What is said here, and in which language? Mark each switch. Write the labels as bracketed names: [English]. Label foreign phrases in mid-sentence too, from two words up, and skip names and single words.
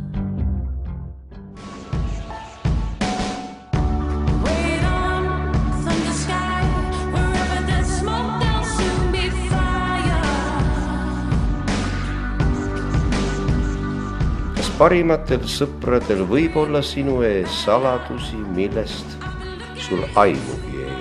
[English] Wait on from the sky, wherever there's smoke, there'll soon be fire. [Estonian] Kas parimatel sõpradel võib olla sinu ees saladusi, millest sul aimugi